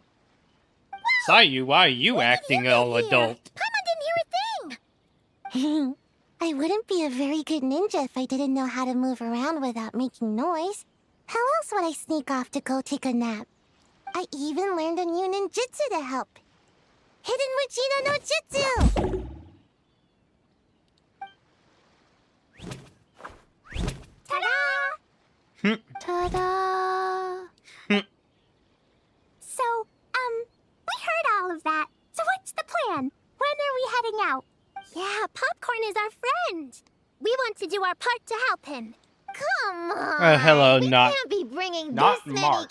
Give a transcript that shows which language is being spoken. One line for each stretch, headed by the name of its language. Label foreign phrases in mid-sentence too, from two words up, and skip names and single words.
English: Sayu, why are you acting all adult? Paimon didn't hear a thing! I wouldn't be a very good ninja if I didn't know how to move around without making noise. How else would I sneak off to go take a nap? I even learned a new ninjutsu to help. Hidden Witchina no Jutsu! Ta-da! Ta-da! So, we heard all of that. So what's the plan? When are we heading out? Yeah, Popcorn is our friend. We want to do our part to help him. Come on. Hello, we not- can't be bringing not this many March